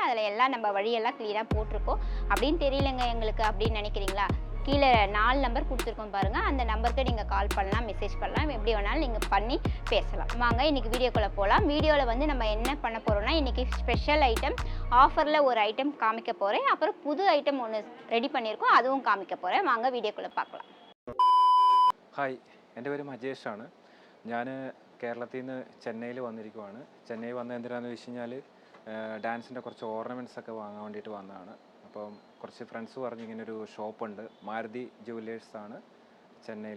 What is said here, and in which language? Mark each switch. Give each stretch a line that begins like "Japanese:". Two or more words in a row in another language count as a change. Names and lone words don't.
Tamil: அதில் எல்லாம் நம்ம வழியெல்லாம் க்ளியராக போட்டிருக்கோம். அப்படின்னு தெரியலங்க எங்களுக்கு அப்படின்னு நினைக்கிறீங்களா, கீழே 4 நம்பர் கொடுத்துருக்கோம் பாருங்கள். அந்த நம்பருக்கு நீங்கள் கால் பண்ணலாம், மெசேஜ் பண்ணலாம், எப்படி வேணாலும் நீங்கள் பண்ணி பேசலாம். வாங்க இன்றைக்கி வீடியோக்குள்ளே போகலாம். வீடியோவில் வந்து நம்ம என்ன பண்ண போகிறோம்னா, இன்றைக்கி
English: special item offer
Tamil: ஒரு ஐட்டம் காமிக்க போகிறேன். அப்புறம் புது ஐட்டம் ஒன்று ரெடி பண்ணியிருக்கோம், அதுவும் காமிக்க போகிறேன். வாங்க വീഡിയോക്കുள்ளே பார்க்கலாம்.
Malayalam: ഹായ്, എൻ്റെ പേര് മജേഷാണ്. ഞാൻ കേരളത്തിൽ നിന്ന് ചെന്നൈയിൽ വന്നിരിക്കുവാണ്. ചെന്നൈ വന്ന എന്തിനാണെന്ന് വെച്ച് കഴിഞ്ഞാൽ ഡാൻസിൻ്റെ കുറച്ച് ഓർണമെൻറ്റ്സ് ഒക്കെ വാങ്ങാൻ വേണ്ടിയിട്ട് വന്നതാണ്. അപ്പം കുറച്ച് ഫ്രണ്ട്സ് പറഞ്ഞ് ഇങ്ങനൊരു ഷോപ്പുണ്ട്, മാരുതി ജുവല്ലേഴ്സാണ് ചെന്നൈയിൽ.